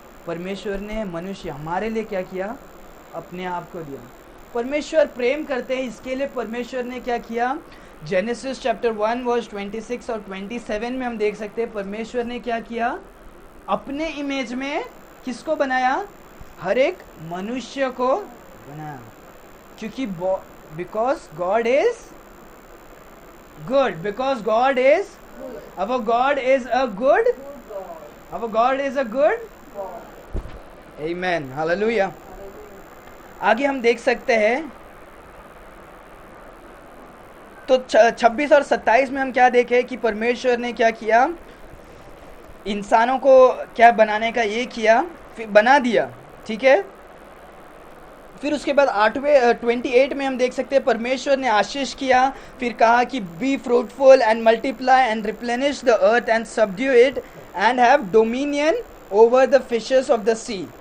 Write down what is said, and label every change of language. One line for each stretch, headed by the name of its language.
Hindi: परमेश्वर ने मनुष्य हमारे लिए क्या किया? अपने आप को दिया। परमेश्वर प्रेम करते हैं, इसके लिए परमेश्वर ने क्या किया? जेनेसिस चैप्टर 1 वर्स 26 और 27 में हम देख सकते हैं परमेश्वर ने क्या किया? अपने इमेज में किसको बनाया? हर एक मनुष्य को बनाया।
English: क्योंकि because God is good, because God is, our God is a good, our God is a good, amen, hallelujah।
Hindi: आगे हम देख सकते हैं तो 26 और 27 में हम क्या देखे कि परमेश्वर ने क्या किया? इंसानों को क्या बनाने का ये किया, फिर बना दिया। ठीक है, फिर उसके बाद 28 में हम देख सकते हैं परमेश्वर ने आशीष किया, फिर कहा कि
English: Be fruitful and multiply and replenish the earth and subdue it and have dominion over the fishes of the sea.